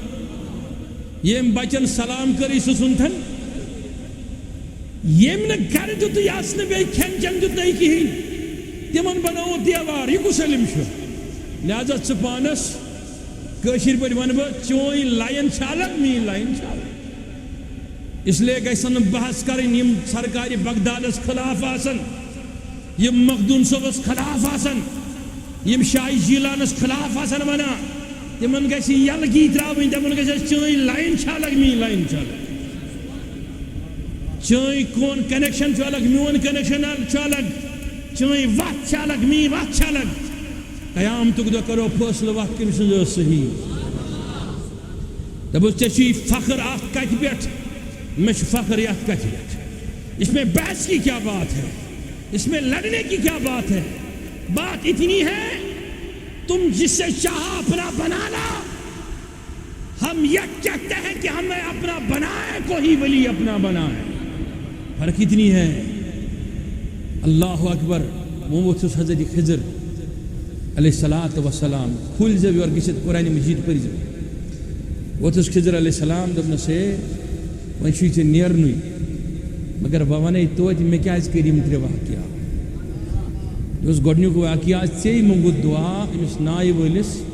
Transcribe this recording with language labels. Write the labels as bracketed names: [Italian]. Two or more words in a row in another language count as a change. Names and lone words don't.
[Kashmiri] ییٚمۍ بچن سلام کٔرٕے سُہ ژھُنتھن. ییٚمۍ نہٕ گرِ دیُتُے آسنہٕ بیٚیہِ کھٮ۪ن چٮ۪ن دیُتنَے کِہیٖنۍ تِمن بنووُکھ دیوار. یہِ کُس علم چھُ؟ لہذا ژٕ پانس کٲشِر پٲٹھۍ وَنہٕ بہٕ چٲنۍ لایِن چھِ الگ میٛٲنۍ لایِن چھِ الگ. [Urdu] اس لیے [Kashmiri] گژھن نہٕ بحث کَرٕنۍ یِم سرکارِ بغدادس خلاف آسن یِم مخدوٗم صٲبس خلاف آسن یِم شاہ جیلانس خلاف آسن وَنان تِمن گژھِ یلگی ترٛاوٕنۍ دَپُن گژھِ اَسہِ چٲنۍ لایِن چھِ الگ میٛٲنۍ لایِن چھِ الگ. چٲنۍ کون کنیکشن چھُ الگ میون کنیکشن چھُ الگ. چٲنۍ وَتھ چھِ الگ میٛٲنۍ وَتھ چھِ الگ. قیامتُک دۄہ کرو فٲصلہٕ وَتھ کٔمۍ سٕنٛز ٲس صحیح. دَپُس ژےٚ چھُے فخر اَتھ کَتھِ پٮ۪ٹھ میں چھُ فخر یَتھ کَتھِ پٮ۪ٹھ. [Urdu] اس میں بحث کی کیا بات ہے اس میں لڑنے کی کیا بات ہے. بات اتنی ہے تم جس سے چاہا اپنا بنا لا. ہم یہ کہتے ہیں کہ ہمیں اپنا بنائے کوئی ولی اپنا بنائے. فرق اتنی ہے. [Arabic] اللہ اکبر. [Kashmiri] وہ ووٚتھُس حضرت خضر [Arabic] علیہ الصلوٰۃ والسلام [Kashmiri] کھُلۍزیو یورٕ گٔژھِتھ قرآنِ مجیٖد پٔرۍزیو. ووٚتھُس خضر [Arabic] علیہ السلام [Kashmiri] دوٚپنَس ہے وۄنۍ چھُے ژےٚ نیرنُے مگر بہٕ وَنَے توتہِ مےٚ کیٛازِ کٔرۍ یِم ترٛےٚ واقعات. یہِ اوس گۄڈنیُک واقعہ ژےٚ موٚنگُت دُعا أمِس نایہِ وٲلِس.